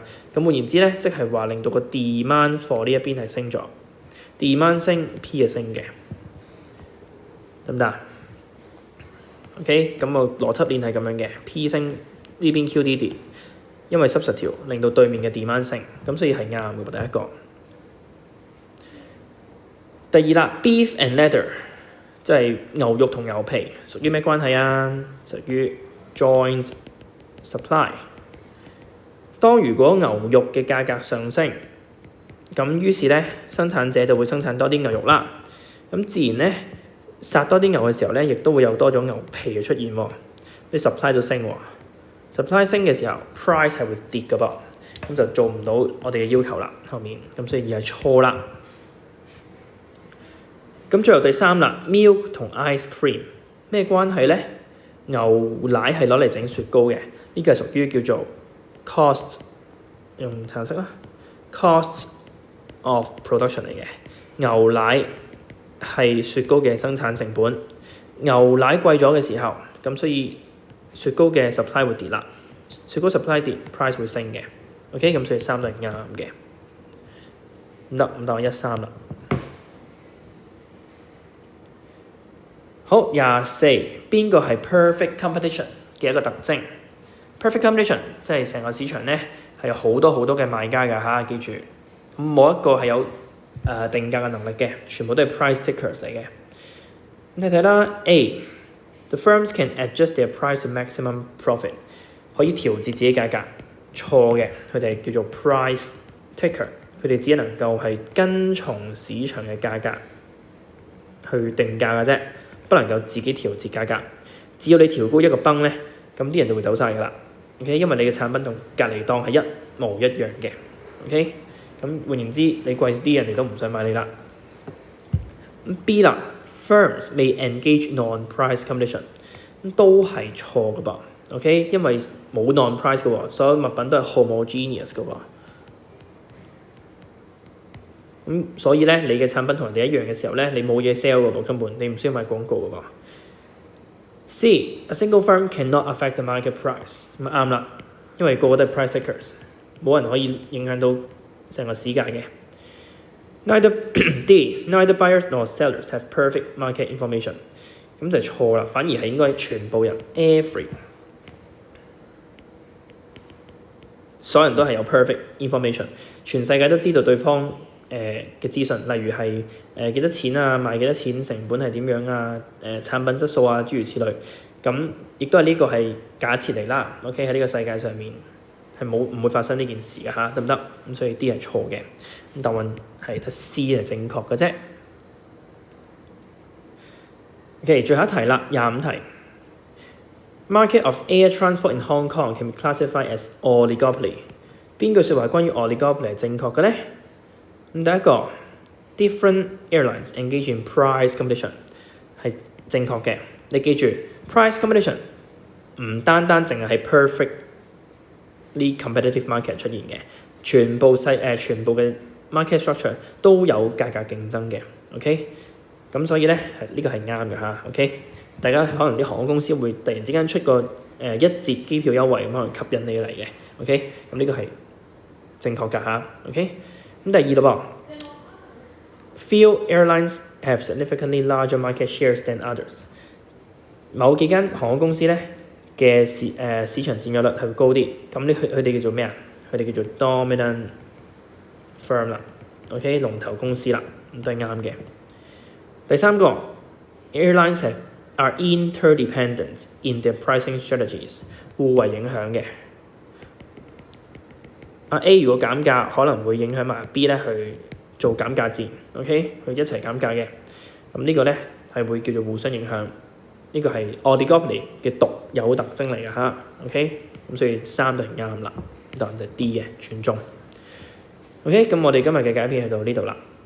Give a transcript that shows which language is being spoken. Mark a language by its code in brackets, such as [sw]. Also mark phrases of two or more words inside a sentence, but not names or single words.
[yue] 咁換言之咧，即係話令到個 [en] demand for [yue] 呢一邊係升咗 ，demand 升 P 係升嘅，得唔得？OK， 咁個邏輯鏈係咁樣嘅 ，P 升呢邊 QD 跌，因為 substitute 令到對面嘅 demand 升，咁所以係啱嘅。第一個。第二啦 ， [en] beef and leather， [yue] 即係牛肉同牛皮，屬於咩關係啊？屬於 [en] joint supply。 [yue] 當如果牛肉嘅價格上升，咁於是咧生產者就會生產多啲牛肉啦。咁自然咧殺多啲牛嘅時候咧，亦都會有多咗牛皮嘅出現喎。啲 supply 都升喎 ，supply 升嘅時候 price 係會跌㗎噃，咁就做唔到我哋嘅要求啦。後面咁所以而係錯啦。咁最後第3啦 ，milk 同 [en] ice cream [yue] 咩關係咧？牛奶係攞嚟整雪糕嘅，呢個係屬於叫做 cost， 用橙色啦 ， [en] cost of production [yue] 嚟嘅。牛奶係雪糕嘅生產成本，牛奶貴咗嘅時候，咁所以雪糕嘅 supply 會跌啦。雪糕 supply 跌 ，price 會升嘅。OK， 咁所以3都係啱嘅。唔得，答案13啦。好，24邊個係 [en] perfect competition [yue] 嘅一個特徵 ？ [en] perfect competition [yue] 即係成個市場咧係有好多嘅賣家㗎嚇，記住，冇一個係有定價嘅能力嘅，全部都係 [en] price takers [yue] 嚟嘅。你睇啦 [en] ，A，the firms can adjust their price to maximum profit， [yue] 可以調節自己價格。錯嘅，佢哋叫做 [en] price taker， [yue] 佢哋只能夠係跟從市場嘅價格去定價嘅啫，不能夠自己調節價格。只要你調高一個崩咧，咁啲人就會走晒㗎啦。OK， 因為你嘅產品同隔離檔係一模一樣嘅。OK， 咁換言之，你貴啲人哋都唔想買你啦。B 啦 ， [en] firms may engage non-price competition， [yue] 咁都係錯㗎噃。OK， 因為冇 non-price 嘅喎，所有物品都係 homogeneous 嘅喎。咁所以咧，你嘅產品同人哋一樣嘅時候咧，你冇嘢 sell 嘅喎，根本你唔需要買廣告嘅喎。C， [en] a single firm cannot affect the market price， [yue] 咁啱啦，因為個個都係 [en] price takers， [yue] 冇人可以影響到成個市價嘅。 [en] Neither buyers nor sellers have perfect market information， [yue] 咁就錯啦，反而係應該全部人 every。所有人都係有 [en] perfect information， [yue] 全世界都知道對方嘅資訊，例如係幾多錢啊，賣幾多錢，成本係點樣啊，產品質素啊，諸如此類。咁亦都係呢個係假設嚟啦。OK， 喺呢個世界上面係唔會發生呢件事嘅嚇，得唔得？咁所以 D 係錯嘅，咁答案係得 C 係正確嘅啫。OK， 最後一題啦，25 題。 [en] Market of air transport in Hong Kong can be classified as oligopoly。 [yue] 邊句説話關於 oligopoly 係正確嘅咧？咁第一個 [en] different airlines engage in price competition [yue] 係正確嘅。你記住 [en] price competition [yue] 唔單單淨係喺 [en] perfectly competitive market [yue] 出現嘅，全部嘅 [en] market structure [yue] 都有價格競爭嘅。OK， 咁所以咧呢個係啱嘅嚇。OK。大家可能啲航空公司會突然之間出個一折機票優惠咁，可能吸引你嚟嘅。OK， 咁呢個係正確㗎嚇。OK， 咁第二咯噃 ， [en] Few airlines have significantly larger market shares than others。 [yue] 某幾間航空公司咧嘅市場佔有率係會高啲，咁佢哋叫做咩啊？佢哋叫做 [en] dominant firm [yue] 啦。OK， 龍頭公司啦，咁都係啱嘅。 [en] 第三個 airlines are interdependent in their pricing strategies， [yue] 互為影響嘅。A 如果減價，可能會影響埋 B 咧去做減價戰 ，OK， 佢一齊減價嘅。咁呢個咧係會叫做互相影響，呢個係 oligopoly 嘅獨有特徵嚟嘅嚇 ，OK， 咁所以3都係啱啦，答案就係 D 嘅全中。OK， 咁我哋今日嘅解片去到呢度啦。